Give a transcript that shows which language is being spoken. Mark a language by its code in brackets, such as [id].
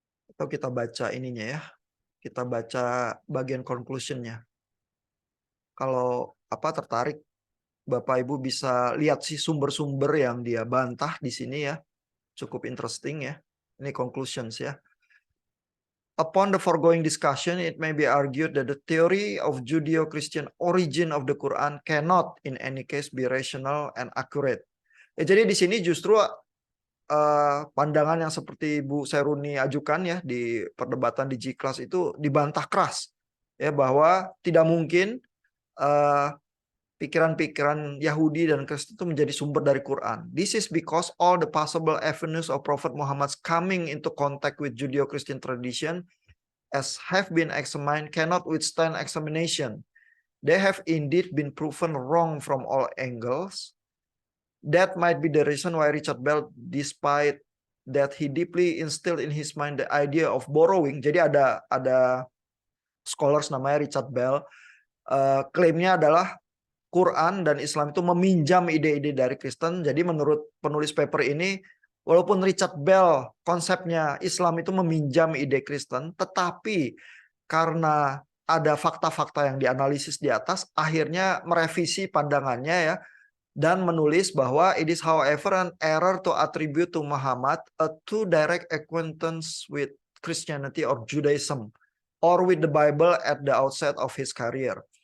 [id] Atau kita baca ininya ya. Kita baca bagian conclusion-nya. Kalau tertarik, Bapak Ibu bisa lihat sih sumber-sumber yang dia bantah di sini ya. Cukup interesting ya. Ini conclusions ya. [en] Upon the foregoing discussion, it may be argued that the theory of Judeo-Christian origin of the Quran cannot in any case be rational and accurate. [id] Jadi di sini justru pandangan yang seperti Bu Seruni ajukan ya di perdebatan di G-Class itu dibantah keras ya, bahwa tidak mungkin pikiran-pikiran Yahudi dan Kristen itu menjadi sumber dari Quran. [en] This is because all the possible avenues of Prophet Muhammad's coming into contact with Judeo-Christian tradition as have been examined cannot withstand examination. They have indeed been proven wrong from all angles. That might be the reason why Richard Bell, despite that he deeply instilled in his mind the idea of borrowing. [id] Jadi ada scholars namanya Richard Bell, klaimnya adalah Quran dan Islam itu meminjam ide-ide dari Kristen. Jadi menurut penulis paper ini, walaupun Richard Bell konsepnya Islam itu meminjam ide Kristen, tetapi karena ada fakta-fakta yang dianalisis di atas, akhirnya merevisi pandangannya ya, dan menulis bahwa [en] it is however an error to attribute to Muhammad a too direct acquaintance with Christianity or Judaism or with the Bible at the outset of his career.